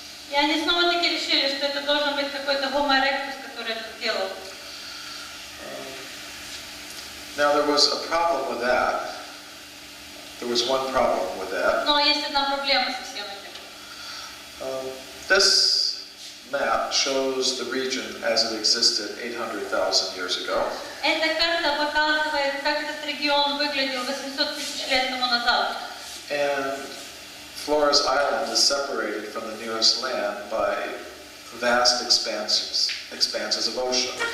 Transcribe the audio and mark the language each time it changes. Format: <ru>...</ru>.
<ru>И они снова-таки решили, что это должен быть какой-то Homo erectus, который это сделал.</ru> <en>Now there was a problem with that. There was one problem with that.</en> <ru>Но есть одна проблема со всем этим.</ru> <en>This map shows the region as it existed 800,000 years ago.</en> <ru>Эта карта показывает, как этот регион выглядел 800 тысяч лет тому назад.</ru> <en>And Flores Island is separated from the nearest land by vast expanses of ocean.</en>